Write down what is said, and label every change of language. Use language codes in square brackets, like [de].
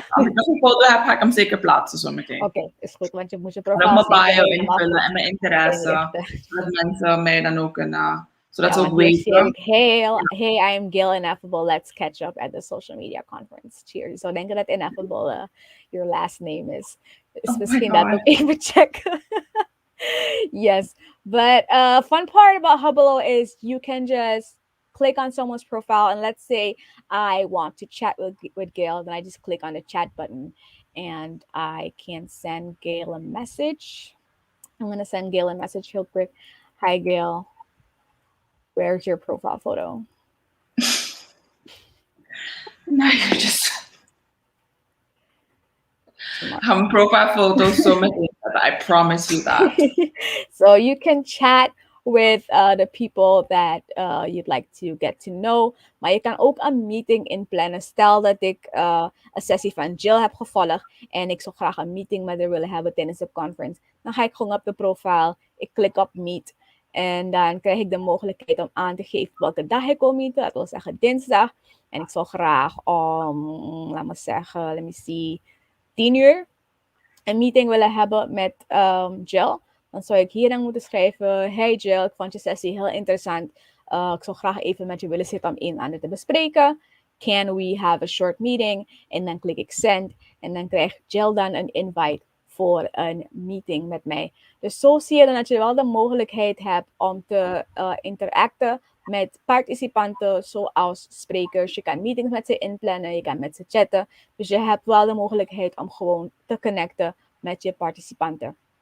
[nl] Als ik nog een foto heb, ga ik hem zeker plaatsen zo meteen. Oké, is goed, want je moet je profiel mijn bio invullen en mijn interesse. Zodat mensen mij dan ook zodat ze ook weten. [en] Hey, I am Gail Ineffable. Let's catch up at the social media conference. Cheers. [nl] Zo denken dat Ineffable [en] your last name [nl] is. Dus misschien dat ook even checken. [en] Yes, but fun part about Hubble is you can just click on someone's profile and let's say I want to chat with Gail, then I just click on the chat button and I can send Gail a message. I'm going to send Gail a message real quick. Hi, Gail. Where's your profile photo? Now you're just... profile photo so many, I promise you that. So you can chat with the people that you'd like to get to know. [nl] Maar je kan ook een meeting inplannen. Stel dat ik een sessie van Jill heb gevolgd en ik zou graag een meeting met haar willen hebben tijdens de conference. Dan ga ik gewoon op de profiel, ik klik op meet en dan krijg ik de mogelijkheid om aan te geven welke dag ik wil meeten. Dat wil zeggen dinsdag. En ik zou graag om, laat me zeggen, [en] let me see, [nl] 10 uur een meeting willen hebben met Jill. Dan zou ik hier dan moeten schrijven: Hey Jill, ik vond je sessie heel interessant. Ik zou graag even met je willen zitten om een en ander te bespreken. [en] Can we have a short meeting? [nl] En dan klik ik send. En dan krijgt Jill dan een invite voor een meeting met mij. Dus zo zie je dan dat je wel de mogelijkheid hebt om te interacten met participanten zoals sprekers. Je kan meetings met ze inplannen, je kan met ze chatten. Dus je hebt wel de mogelijkheid om gewoon te connecten met je participanten.